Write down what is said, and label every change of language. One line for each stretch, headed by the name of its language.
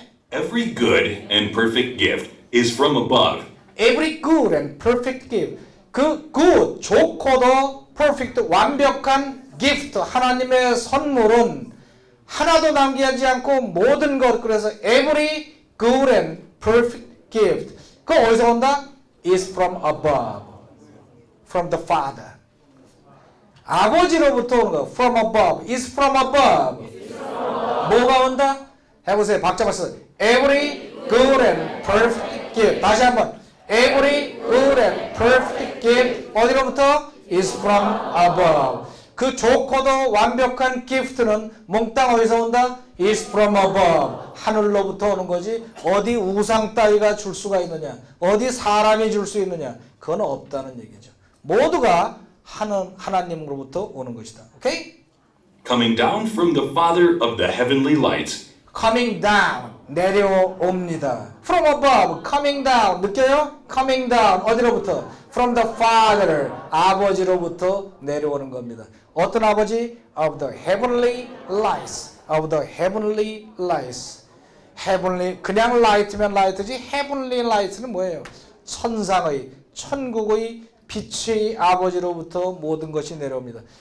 English: Every good and perfect gift is from above. Every good and perfect gift.
Korean: 그 good, 좋고도 perfect, 완벽한 gift, 하나님의 선물은 하나도 남기지 않고 모든 것, 그래서
English: every good and perfect gift.
Korean: 그 어디서 온다?
English: is from above. From the Father.
Korean: 아버지로부터 오는 거.
English: From above. is from above.
Korean: 뭐가 온다? 해보세요. 박자 봤어.
English: Every good and perfect gift.
Korean: 다시 한번.
English: Every good and perfect gift.
Korean: 어디로부터?
English: is from above.
Korean: 그 좋고도 완벽한 gift는 몽땅 어디서 온다?
English: is from above.
Korean: 하늘로부터 오는 거지. 어디 우상 따위가 줄 수가 있느냐? 어디 사람이 줄 수 있느냐? 그건 없다는 얘기죠. 모두가 하나님으로부터 오는 것이다. 오케이?
English: Coming down from the Father of the heavenly lights. coming down
Korean: 내려옵니다.
English: from above coming down
Korean: 느껴요?
English: coming down
Korean: 어디로부터?
English: from the Father
Korean: 아버지로부터 내려오는 겁니다. 어떤 아버지?
English: of the heavenly lights. of the heavenly lights.
Korean: heavenly 그냥 light면 light지 heavenly lights는 뭐예요? 천상의 천국의 빛의 아버지로부터 모든 것이 내려옵니다.